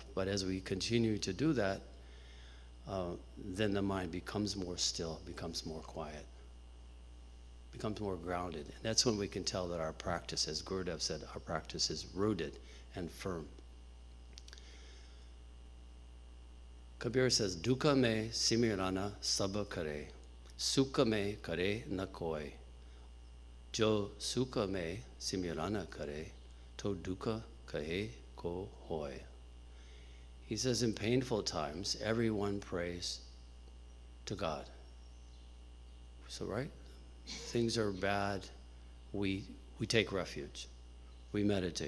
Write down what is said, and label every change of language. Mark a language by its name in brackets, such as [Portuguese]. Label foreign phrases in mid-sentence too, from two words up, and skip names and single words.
[English] But as we continue to do that, then the mind becomes more still, becomes more quiet, becomes more grounded. And that's when we can tell that our practice, as Gurudev said, our practice is rooted and firm. [Hindi] Kabir says, दुख में सिमरन सब करे, सुख में करे न कोई. जो सुख में सिमरन करे, तो दुख काहे को होय. [English] He says, in painful times, everyone prays to God. So, right? Things are bad. We take refuge. We meditate.